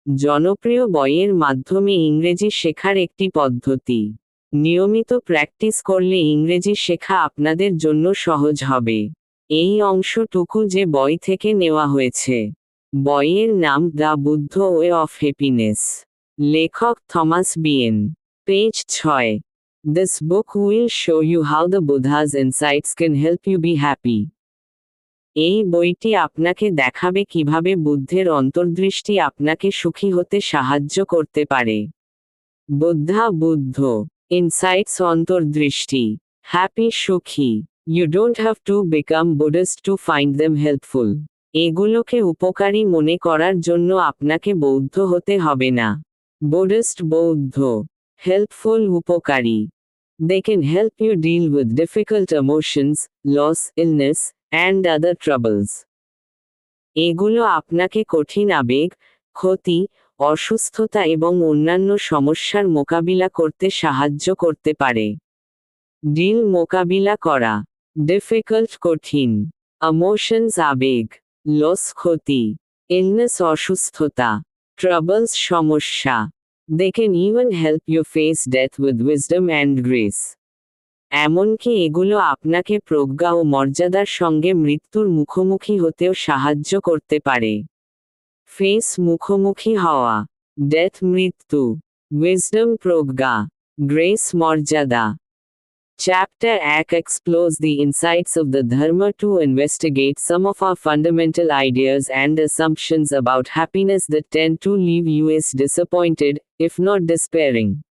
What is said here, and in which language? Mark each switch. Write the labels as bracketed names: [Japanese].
[Bangla] জনপ্রিয় বইয়ের মাধ্যমে ইংরেজি শেখার একটি পদ্ধতি। নিয়মিত প্র্যাকটিস করলে ইংরেজি শেখা আপনাদের জন্য সহজ হবে। এই অংশটুকু যে বই থেকে নেওয়া হয়েছে। বইয়ের নাম the Buddha way of happiness. লেখক Thomas বিয়েন। Page 6। [English] This book will show you how the Buddha's insights can help you be happy. [Bangla] এই বইটি আপনাকে দেখাবে কিভাবে বুদ্ধের অন্তর্দৃষ্টি আপনাকে সুখী হতে সাহায্য করতে পারে। বুদ্ধ ইনসাইটস অন্তর্দৃষ্টি। [English] Happy সুখী। You don't have to become Buddhist to find them helpful. [Bangla] এগুলোকে উপকারী মনে করার জন্য আপনাকে বৌদ্ধ হতে হবে না। বৌদ্ধ। হেল্পফুল উপকারী। [English] They can help you deal with difficult emotions, loss, illness, and other troubles. [Bangla] এগুলো আপনাকে কঠিন আবেগ, ক্ষতি, অসুস্থতা এবং অন্যান্য সমস্যার মোকাবিলা করতে সাহায্য করতে পারে। ডিল মোকাবিলা করা। ডিফিকাল্ট কঠিন। ইমোশনস আবেগ। লস ক্ষতি। ইলনেস অসুস্থতা। ট্রাবলস সমস্যা। [English] They can even help you face death with wisdom and grace. [Bangla] এমনকি এগুলো আপনাকে প্রজ্ঞা ও মর্যাদার সঙ্গে মৃত্যুর মুখোমুখি হতেও সাহায্য করতে পারে। ফেস মুখোমুখি হওয়া। ডেথ মৃত্যু। উইজডম প্রজ্ঞা। গ্রেস মর্যাদা। [English] Chapter 1 explores the insights of the Dharma to investigate some of our fundamental ideas and assumptions about happiness that tend to leave us disappointed, if not despairing.